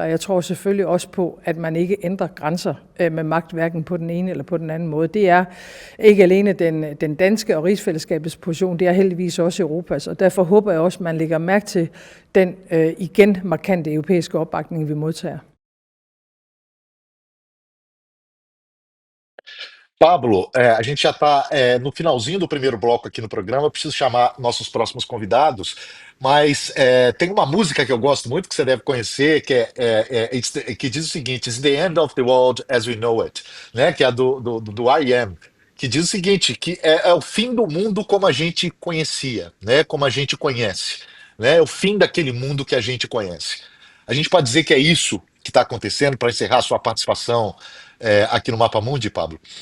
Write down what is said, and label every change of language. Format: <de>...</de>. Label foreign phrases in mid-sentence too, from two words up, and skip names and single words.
<da>Jeg tror selvfølgelig også på, at man ikke ændrer grænser med magt, hverken på den ene eller på den anden måde. Det er ikke alene den danske og rigsfællesskabets position, det er heldigvis også Europas, og derfor håber jeg også, at man lægger mærke til den igen markante europæiske opbakning, vi modtager.</da> <pt>Pablo, a gente já está no finalzinho do primeiro bloco aqui no programa, eu preciso chamar nossos próximos convidados, mas tem uma música que eu gosto muito, que você deve conhecer, que diz o seguinte:</pt> <en>It's the end of the world as we know it,</en> <pt>né? Que é do R.E.M., que diz o seguinte, que é o fim do mundo como a gente conhecia, né? Como a gente conhece, né? É o fim daquele mundo que a gente conhece. A gente pode dizer que é isso que está acontecendo, para encerrar sua participação aqui no Mapa Mundi, Pablo?</pt>